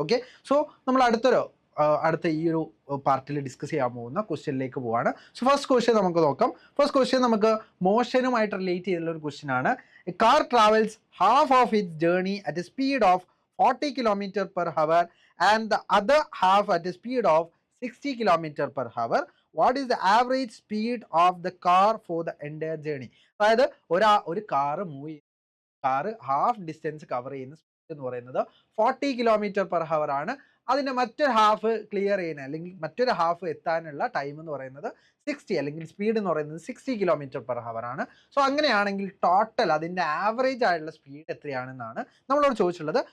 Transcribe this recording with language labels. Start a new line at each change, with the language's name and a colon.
Malayalam: Okay, so നമ്മൾ അടുത്ത ഈ ഒരു പാർട്ടിൽ ഡിസ്കസ് ചെയ്യാൻ പോകുന്ന ക്വസ്റ്റ്യനിലേക്ക് പോവാണ്. സോ ഫസ്റ്റ് ക്വസ്റ്റ്യൻ നമുക്ക് നോക്കാം. ഫസ്റ്റ് ക്വസ്റ്റ്യൻ നമുക്ക് മോഷനുമായിട്ട് റിലേറ്റ് ചെയ്തിട്ടുള്ള ഒരു ക്വസ്റ്റ്യൻ ആണ്.
English: A car travels half of its journey at a speed of 40 km/h and the other half at a speed of 60 km/h. What is the average speed of the car for the entire journey?
Malayalam: അതായത് ഒരു car car half distance cover ചെയ്യുന്ന speed എന്ന് പറയുന്നത് 40 km/h ആണ്. അതിൻ്റെ മറ്റൊരു half clear ചെയ്യുന്ന അല്ലെങ്കിൽ മറ്റൊരു ഹാഫ് എത്താനുള്ള ടൈം എന്ന് പറയുന്നത് 60 അല്ലെങ്കിൽ സ്പീഡ് എന്ന് പറയുന്നത് 60 km/h ആണ്. സോ അങ്ങനെയാണെങ്കിൽ ടോട്ടൽ അതിൻ്റെ ആവറേജ് ആയിട്ടുള്ള സ്പീഡ് എത്രയാണെന്നാണ് നമ്മളോട് ചോദിച്ചിട്ടുള്ളത്.